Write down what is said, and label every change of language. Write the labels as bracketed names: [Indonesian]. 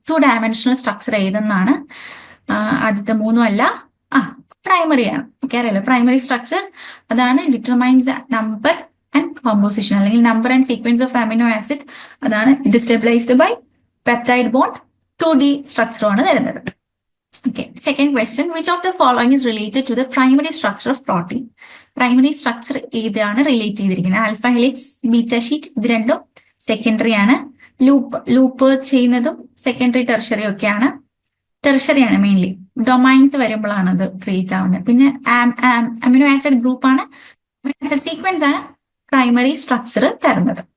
[Malayalam] 2 dimensional structure ഏതെന്നാണ്. ആദ്യത്തെ മൂന്നും അല്ല, പ്രൈമറി ആണ്. [English] okay, [Malayalam] അറിയാലോ [English] primary structure [Malayalam] അതാണ് [English] determines number and composition, [Malayalam] അല്ലെങ്കിൽ [English] Number and sequence of amino acid. [Malayalam] അതാണ് ഇത് [English] Stabilised by peptide bond. [Malayalam] 2D structure ആണ് തരുന്നത്. [English] Okay, second question, which of the following is related to the primary structure of protein? [Malayalam] Primary structure ഏതാണ് relate ചെയ്തിരിക്കുന്നത്? Alpha helix, beta sheet, ഇത് രണ്ടും secondary ആണ്. Loop ചെയ്യുന്നതും സെക്കൻഡറി, ടെർഷറി ഒക്കെയാണ്. Tertiary ആണ് മെയിൻലി, ഡൊമൈൻസ് വരുമ്പോഴാണ് അത് ക്രിയേറ്റ് ആവുന്നത്. പിന്നെ അമിനോ ആസിഡ് ഗ്രൂപ്പ് ആണ്, അമിനോ ആസിഡ് സീക്വൻസ് ആണ് പ്രൈമറി സ്ട്രക്ചർ തരുന്നത്.